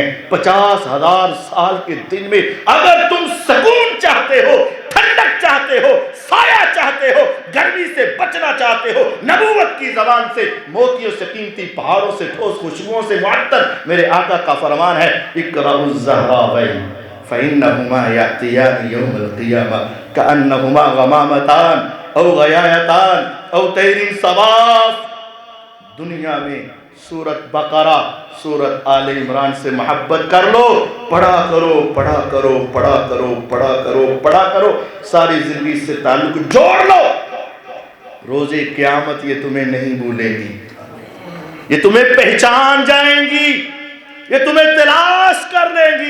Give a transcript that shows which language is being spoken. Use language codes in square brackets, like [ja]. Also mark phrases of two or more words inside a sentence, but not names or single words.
[hi] 50,000 साल के दिन में अगर तुम सुकून चाहते हो, ठंडक चाहते हो, साया चाहते हो, गर्मी से बचना चाहते हो, नबूवत की जबान से, मोतियों से, कीमती पहाड़ों से, ठोस खुशबुओं से मुअत्तर मेरे आका का फरमान है, [ar] اقرؤوا الزهراوين فإنهما يأتيان يوم القيامة كأنهما غمامتان أو غيايتان أو طير صواف. [hi] दुनिया में सूरत बकरा, सूरत आले इमरान से मोहब्बत कर लो, पढ़ा करो, पढ़ा करो, पढ़ा करो, पढ़ा करो, पढ़ा करो, सारी जिंदगी से ताल्लुक जोड़ लो। रोजे क़यामत ये तुम्हें नहीं भूलेगी, ये तुम्हें पहचान जाएंगी, ये तुम्हें तलाश कर लेंगी।